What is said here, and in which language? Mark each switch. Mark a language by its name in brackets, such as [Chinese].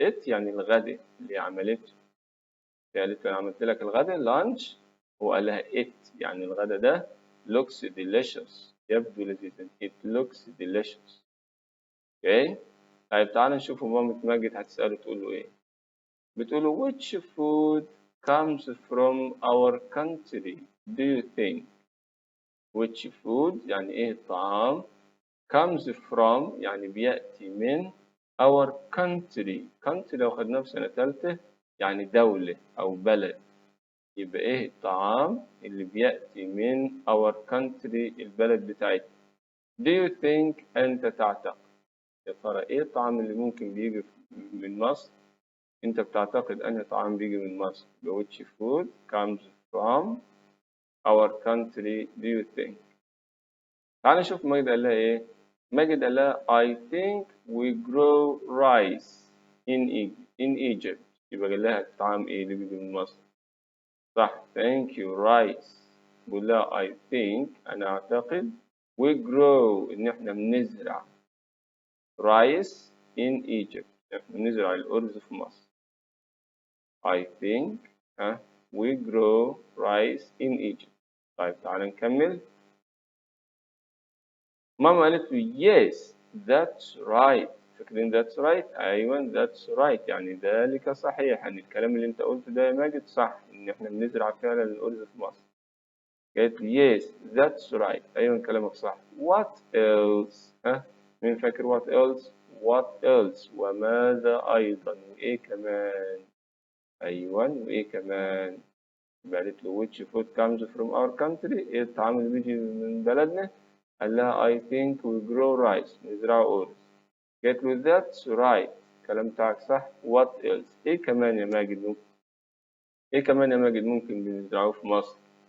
[Arabic] it يعني الغداء اللي عملته. قالت له أنا عملت لك الغداء lunch وقال لها it يعني الغداء ده [English] looks delicious [Arabic] يبدو لذيذا. [English] it looks delicious. [Arabic] اوكي طيب تعال نشوف مامة ماجد هتسأله تقول له ايه. بتقول له [English] which food comes from our country do you think. [Arabic] which food يعني ايه الطعام [English] comes from [Arabic] يعني بيأتي من [English] our country. [Arabic] country لو خدناه في سنة تالتة يعني دولة أو بلد. يبقى إيه الطعام اللي بيأتي من [English] our country [Arabic] البلد بتاعتنا. [English] do you think [Arabic] أنت تعتقد يا ترى إيه الطعام اللي ممكن بيجي من مصر. أنت بتعتقد أنهي طعام بيجي من مصر. [English] which food comes from our country do you think. [Arabic] تعال نشوف ماجد قال لها إيه. ماجد قال لها [English] I think we grow rice in Egypt. [Arabic] يبقى قال لها الطعام إيه اللي بيجي من مصر. صح [English] thank you rice. [Arabic] بقول لها [English] I think [Arabic] أنا أعتقد [English] we grow [Arabic] إن إحنا بنزرع [English] rice in Egypt [Arabic] إحنا بنزرع الأرز في مصر. [English] I think we grow rice in Egypt. [Arabic] طيب تعال نكمل. ماما قالت له [English] yes that's right. [Arabic] فاكرين that's right أيوة that's right يعني ذلك صحيح يعني الكلام اللي أنت قلته ده يا ماجد صح إن إحنا بنزرع فعلا الأرز في مصر. قالت لي [English] yes that's right [Arabic] أيوة كلامك صح. [English] what else [Arabic] مين فاكر what else وماذا أيضا وإيه كمان. أيوة وإيه كمان. قالت له [English] which food comes from our country [Arabic] إيه الطعام اللي بيجي من بلدنا. قال لها [English] I think we grow rice [Arabic] نزرع أرز. قالت له [English] that's right [Arabic] الكلام بتاعك صح. [English] what else [Arabic] إيه كمان يا ماجد ممكن إيه كمان يا ماجد ممكن بنزرعه في مصر.